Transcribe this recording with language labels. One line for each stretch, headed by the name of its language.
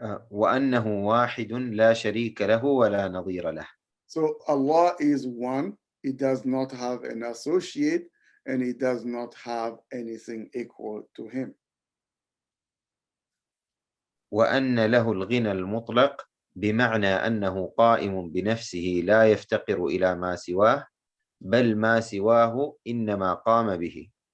Arabic: وأنه واحد لا شريك له ولا نظير له.
English: So Allah is one. He does not have an associate, and he does not have anything equal to him.
Arabic: وأن له الغنى المطلق، بمعنى أنه قائم بنفسه لا يفتقر إلى ما سواه، بل ما سواه إنما قام به.